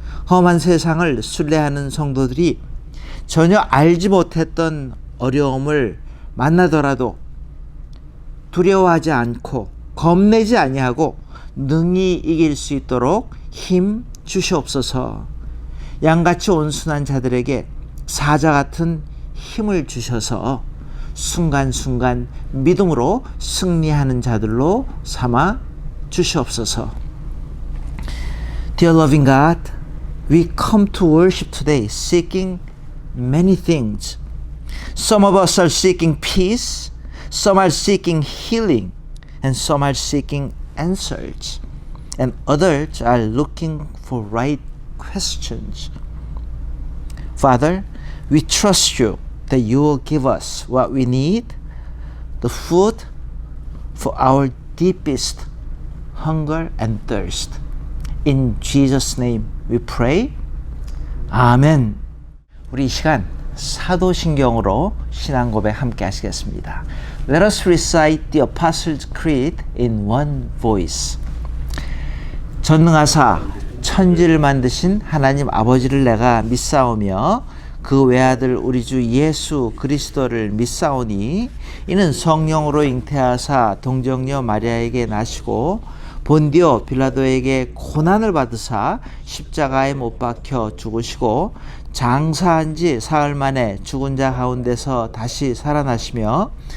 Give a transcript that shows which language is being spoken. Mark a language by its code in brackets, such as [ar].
[ko] 험한 세상을 순례하는 성도들이 전혀 알지 못했던 어려움을 만나더라도 두려워하지 않고 겁내지 아니하고 능히 이길 수 있도록 힘 주시옵소서. 양같이 온순한 자들에게 사자 같은 힘을 주셔서 순간순간 믿음으로 승리하는 자들로 삼아 주시옵소서. [en] Dear loving God, we come to worship today seeking many things. Some of us are seeking peace, some are seeking healing, and some are seeking answers, and others are looking for right questions. Father, we trust you that you will give us what we need, the food for our deepest hunger and thirst. In Jesus' name we pray. 아멘. [ko] 우리 이 시간 사도신경으로 신앙 고백 함께 하시겠습니다. [en] Let us recite the Apostles' Creed in one voice. [ko] 전능하사 천지를 만드신 하나님 아버지를 내가 믿사오며 그 외아들 우리 주 예수 그리스도를 믿사오니 이는 성령으로 잉태하사 동정녀 마리아에게 나시고 본디오 빌라도에게 고난을 받으사 십자가에 못 박혀 죽으시고 장사한 지 사흘 만에 죽은 자 가운데서 다시 살아나시며